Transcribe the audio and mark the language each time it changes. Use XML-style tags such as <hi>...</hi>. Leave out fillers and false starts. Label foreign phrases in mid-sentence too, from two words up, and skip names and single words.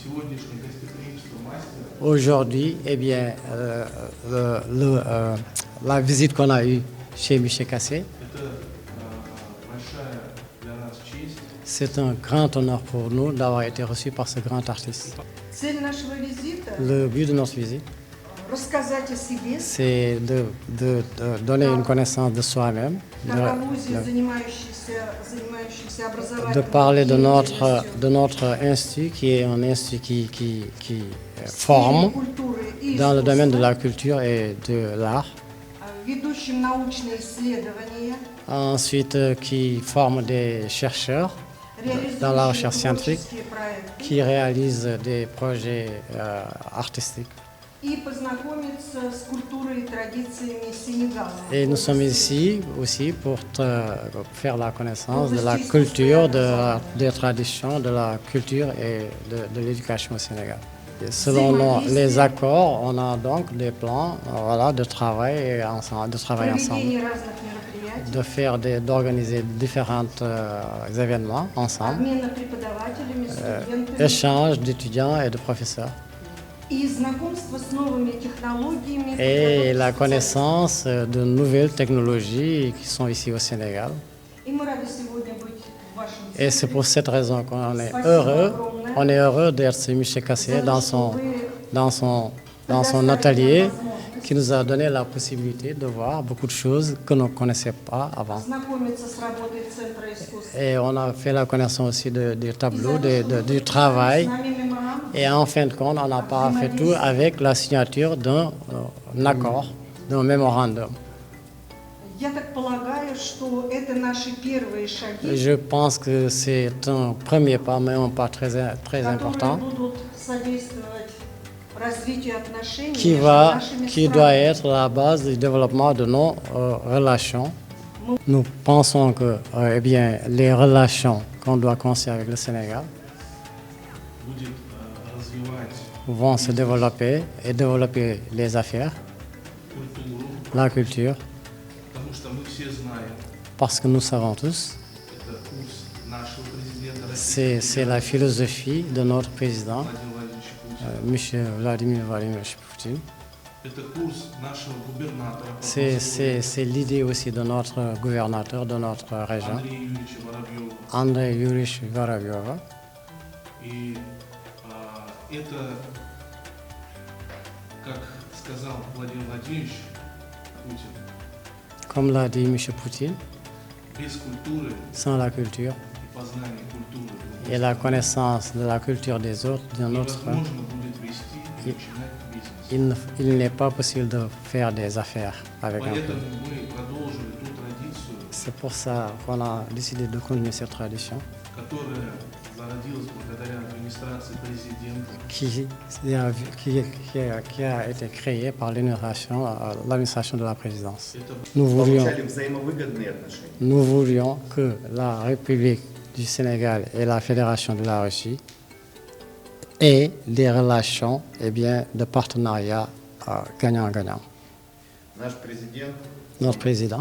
<fr>Aujourd'hui, eh bien, la visite qu'on a eue chez Michel Cassé, c'est un grand honneur pour nous d'avoir été reçus par ce grand artiste.</fr> <ru>Цель нашего визита</ru> <fr>Le but de notre visite,</fr> <ru>рассказать о себе,</ru> <fr>c'est de donner une connaissance de soi-même,</fr> <ru>как о вузе, занимающийся образованием.</ru> <fr>de parler de notre institut, qui est un institut qui forme dans le domaine de la culture et de l'art.</fr> <ru>Ведущим научные исследования,</ru> <fr>Ensuite, qui forme des chercheurs dans la recherche scientifique,</fr> <ru>творческие проекты</ru> <fr>qui réalisent des projets artistiques.</fr> <ru>и познакомиться с культурой и традициями Сенегала.</ru> <fr>Et nous sommes ici aussi pour faire la connaissance de la culture, des traditions, de la culture et de l'éducation au Sénégal. Et selon les accords, on a donc des plans voilà, de travail ensemble,</fr> <ru>Проведение разных мероприятий,</ru> <fr>d'organiser différents événements ensemble,</fr> <ru>обмена преподавателями, студентами</ru> <fr>échange d'étudiants et de professeurs,</fr> <ru>и знакомство с новыми технологиями.</ru> <fr>et la connaissance de nouvelles technologies qui sont ici au Sénégal.</fr> <ru>И мы рады сегодня быть в вашем</ru> <fr>Et c'est pour cette raison qu'on est heureux. On est heureux d'être chez Michel Cassé dans son atelier qui nous a donné la possibilité de voir beaucoup de choses que nous ne connaissions pas avant.</fr> <ru>знакомиться с работой Центра искусств.</ru> <fr>Et on a fait la connaissance aussi des tableaux, du travail.</fr> <ru>С нами меморандум.</ru> <fr>Et en fin de compte, on n'a pas fait tout avec la signature d'un accord, d'un mémorandum.</fr> <ru>Я так полагаю, что это наши первые шаги,</ru> <fr>Je pense que c'est un premier pas, mais un pas très</fr> <ru>которые</ru> <fr>important,</fr> <ru>будут содействовать развитию отношений между нашими</ru> <fr>qui doit</fr> <ru>странами.</ru> <fr>être la base du développement de nos relations. Nous pensons que eh bien, les relations qu'on doit construire avec le Sénégal</fr> <ru>будет развивать</ru> <fr>vont se développer et développer les affaires,</fr> <ru>культуру,</ru> <fr>la culture,</fr> <ru>потому что мы все знаем,</ru> <fr>parce que nous savons tous,</fr> <ru>это курс нашего президента России</ru> <fr>c'est la philosophie de notre président,</fr> <ru>Владимира Владимировича Путина.</ru> <fr>M. Vladimir Vladimirovich Poutine.</fr> <ru>Это курс нашего губернатора</ru> <fr>C'est l'idée aussi de notre gouvernateur de notre région,</fr> <ru>Андрея Юрьевича Воробьева.</ru> <fr>Andrei Yuryevich Vorobyov.</fr> <ru>И это, как сказал Владимир Владимирович Путин,</ru> <fr>Comme l'a dit M. Poutine,</fr> <ru>без культуры</ru> <fr>sans la culture</fr> <ru>и познания культуры</ru> <fr>et la connaissance de la culture des autres, d'un autre,</fr> <ru>невозможно будет вести и начинать бизнес.</ru> <fr>il n'est pas possible de faire des affaires avec un</fr> <ru>Поэтому</ru> <fr>pays.</fr> <ru>мы продолжили ту традицию,</ru> <fr>C'est pour ça qu'on a décidé de continuer cette tradition</fr> <ru>которая зародилась благодаря администрации президента.</ru> <fr>qui a été créée par l'administration de la présidence.</fr> <ru>Это</ru> <fr>Nous voulions,</fr> <ru>Получали взаимовыгодные отношения.</ru> <fr>nous voulions que la République du Sénégal et la Fédération de la Russie aient des relations eh bien, de partenariat gagnant-gagnant.</fr> <ru>Наш президент</ru> <fr>Notre président</fr>